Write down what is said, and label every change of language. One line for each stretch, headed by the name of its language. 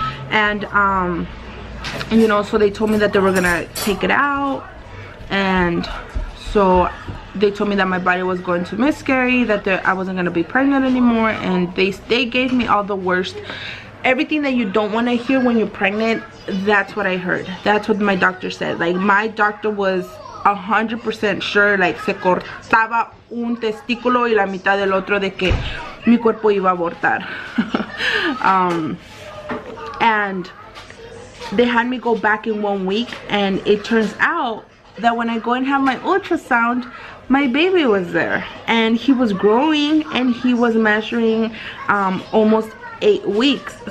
English: And you know, so they told me that they were gonna take it out. And so they told me that my body was going to miscarry, that I wasn't going to be pregnant anymore. And they gave me all the worst, everything that you don't want to hear when you're pregnant. That's what I heard. That's what my doctor said. Like, my doctor was 100% sure, like,
Spanish: se cortaba un testículo y la mitad del otro de que mi cuerpo iba a abortar.
English: And they had me go back in 1 week, and it turns out that when I go and have my ultrasound, my baby was there, and he was growing, and he was measuring almost 8 weeks.